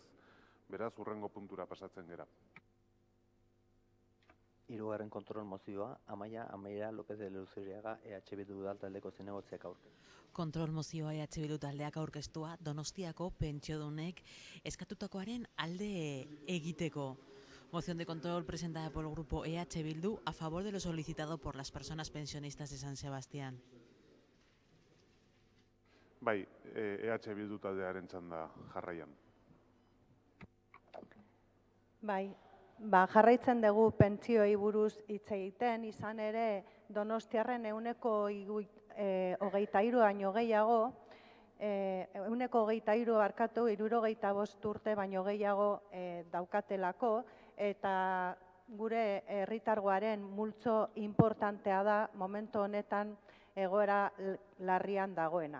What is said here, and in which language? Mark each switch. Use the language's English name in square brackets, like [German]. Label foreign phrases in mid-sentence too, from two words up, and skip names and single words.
[Basque] Beraz, hurrengo puntura pasatzen gera. Hirugarren kontrol mozioa, Amaia López de Luzuriaga, EH Bildu taldeko zinegotziak aurkeztu. Kontrol mozioa EH Bildu taldeak aurkeztua, Donostiako pentsiodunek eskatutakoaren alde egiteko. [Spanish] Moción de control presentada por el grupo EH Bildu a favor de lo solicitado por las personas pensionistas de San Sebastián. [Basque] Bai, EH Bildu taldearen txanda jarraian. Bai, jarraitzen dugu pentsioei buruz hitz egiten, izan ere Donostiarren 123 baino gehiago, 123 barkatu, 75 urte baino gehiago daukatelako, eta gure herritargoaren multzo importantea da momentu honetan egoera larrian dagoena.